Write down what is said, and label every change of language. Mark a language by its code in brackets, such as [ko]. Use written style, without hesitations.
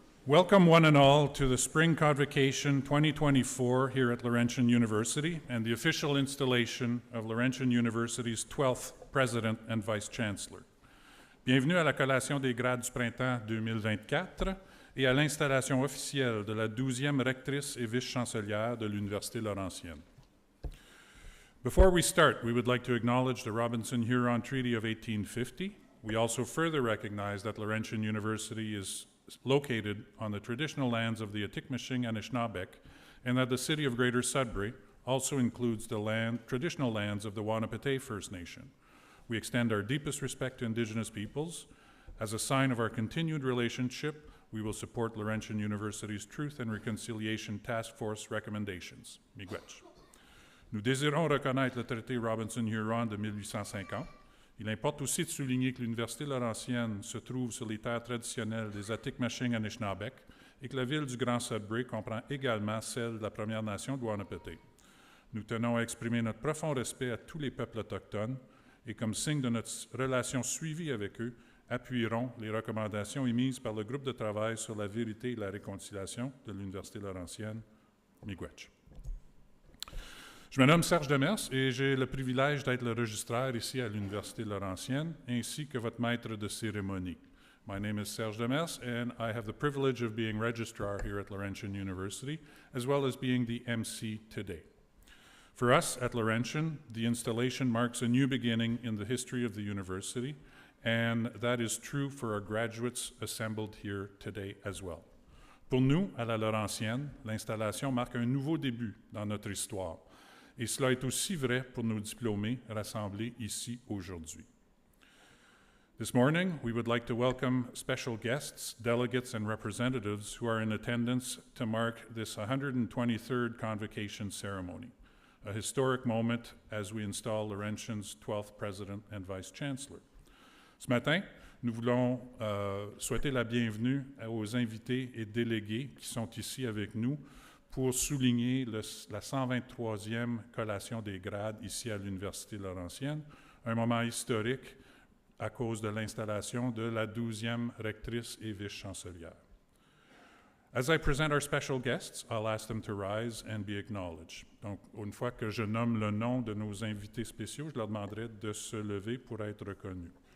[en] Welcome one and all to the Spring Convocation 2024 here at Laurentian University and the official installation of Laurentian University's 12th President and Vice Chancellor. [fr] Bienvenue à la collation des grades du printemps 2024 et à l'installation officielle de la 12e rectrice et vice-chancelière de l'Université Laurentienne. [en] Before we start, we would like to acknowledge the Robinson-Huron Treaty of 1850. We also further recognize that Laurentian University is located on the traditional lands of the Atikamekw and Anishinaabeg and that the city of Greater Sudbury also includes the traditional lands of the Wahnapitae First Nation. We extend our deepest respect to Indigenous peoples. As a sign of our continued relationship, we will support Laurentian University's Truth and Reconciliation Task Force recommendations. [oj] Miigwech. [fr] Nous désirons reconnaître le traité Robinson-Huron de 1850. Il importe aussi de souligner que l'Université Laurentienne se trouve sur les terres traditionnelles des Atikomachiks Anishinaabeg et que la ville du Grand Sudbury comprend également celle de la Première Nation de Wahnapitae. Nous tenons à exprimer notre profond respect à tous les peuples autochtones et comme signe de notre relation suivie avec eux, appuierons les recommandations émises par le groupe de travail sur la vérité et la réconciliation de l'Université Laurentienne. Miigwech. Je me nomme Serge Demers et j'ai le privilège d'être le registraire ici à l'Université Laurentienne ainsi que votre maître de cérémonie. [en] My name is Serge Demers and I have the privilege of being registrar here at Laurentian University as well as being the MC today. For us at Laurentian, the installation marks a new beginning in the history of the university, and that is true for our graduates assembled here today as well. [fr] Pour nous, à la Laurentienne, l'installation marque un nouveau début dans notre histoire, et cela est aussi vrai pour nos diplômés rassemblés ici aujourd'hui. [en] This morning, we would like to welcome special guests, delegates, and representatives who are in attendance to mark this 123rd Convocation ceremony, a historic moment as we install Laurentian's 12th President and Vice Chancellor. [fr] Ce matin, nous voulons souhaiter la bienvenue aux invités et délégués qui sont ici avec nous pour souligner la 123e collation des grades ici à l'Université Laurentienne, un moment historique à cause de l'installation de la 12e rectrice et vice-chancelière. [en] As I present our special guests, I'll ask them to rise and be acknowledged. [fr] Donc, une fois que je nomme le nom de nos invités spéciaux, je leur demanderai de se lever pour être reconnus.